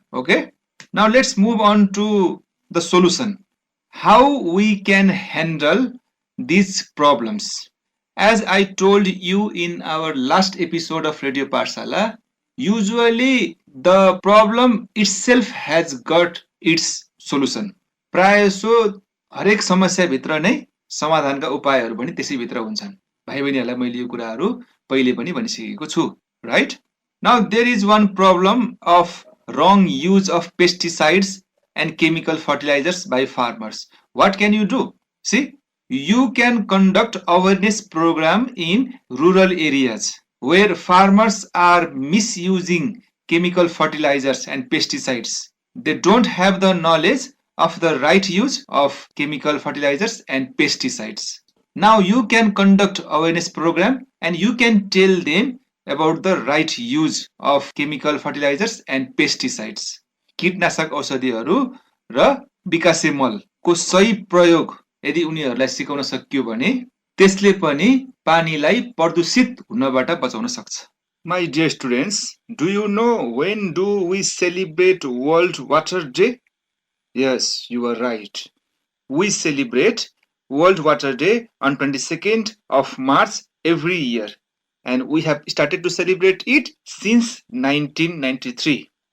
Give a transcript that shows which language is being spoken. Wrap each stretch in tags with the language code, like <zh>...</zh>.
<en>Okay, now let's move on to the solution, how we can handle these problems. As I told you in our last episode of Radio Parsala, usually the problem itself has got its solution.</en> <ne>प्रायसो हरेक समस्या भित्र नै समाधानका उपायहरू पनि त्यसै भित्र हुन्छन्. भाइ बहिनीहरूलाई मैले यो कुराहरू पहिले पनि भनिसकेको छु, right?</ne> <en>Now there is one problem of wrong use of pesticides and chemical fertilizers by farmers. What can you do? See, you can conduct awareness program in rural areas where farmers are misusing chemical fertilizers and pesticides. They don't have the knowledge of the right use of chemical fertilizers and pesticides. Now you can conduct awareness program and you can tell them about the right use of chemical fertilizers and pesticides.</en> <ne>कीटनाशक औषधिहरू र विकासे मलको सही प्रयोग यदि उनीहरूलाई सिकाउन सकियो भने त्यसले पनि पानीलाई प्रदूषित हुनबाट बचाउन सक्छ.</ne> <en>My dear students, do you know when do we celebrate World Water Day? Yes, you are right. We celebrate World Water Day on 22nd of March every year. And we have started to celebrate it since 1993.</en>